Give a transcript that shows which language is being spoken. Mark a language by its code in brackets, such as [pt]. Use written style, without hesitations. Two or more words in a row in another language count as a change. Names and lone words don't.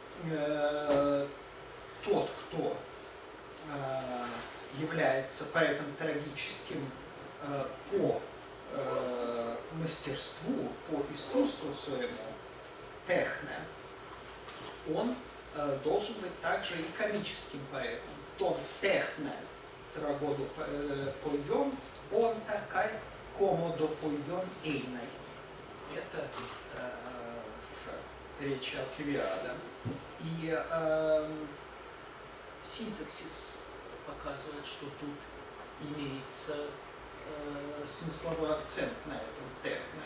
[ru] тот, кто является поэтом трагическим по мастерству, по искусству своему, техне, он должен быть также и комическим поэтом. [el] τὸν τέχνῃ τραγῳδοποιὸν ὄντα καὶ κωμῳδοποιὸν εἶναι. [ru] Это в речи Алкивиада. И синтаксис показывает, что тут имеется смысловой акцент на этом техне.